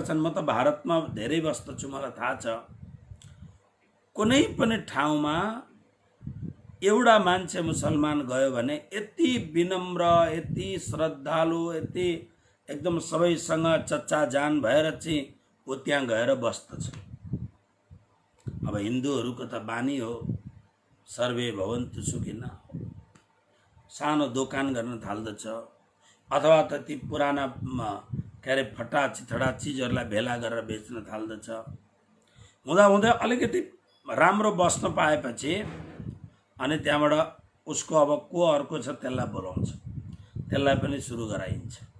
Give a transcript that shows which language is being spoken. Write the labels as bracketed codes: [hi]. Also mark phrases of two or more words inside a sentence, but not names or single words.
[ne] म त भारतमा धेरै बस्दछु, मलाई थाहा छ। कुनै पनि ठाउँमा एउटा मान्छे मुसलमान गयो भने यति विनम्र, यति श्रद्धालु, यति एकदम सबैसँग चच्चा जान भएर चाहिँ ऊ त्यहाँ गएर बस्दछ। अब हिन्दूहरूको त बानी हो, [sa] सर्वे भवन्तु सुखिनः, [ne] सानो दोकान गर्न थाल्दछ, अथवा त ती पुराना के अरे [hi] फटा चिथडा [ne] चिजहरूलाई भेला गरेर बेच्न थाल्दछ। हुँदा अलिकति राम्रो बस्न पाएपछि अनि त्यहाँबाट उसको अब को अर्को छ त्यसलाई बोलाउँछ, त्यसलाई पनि सुरु गराइन्छ।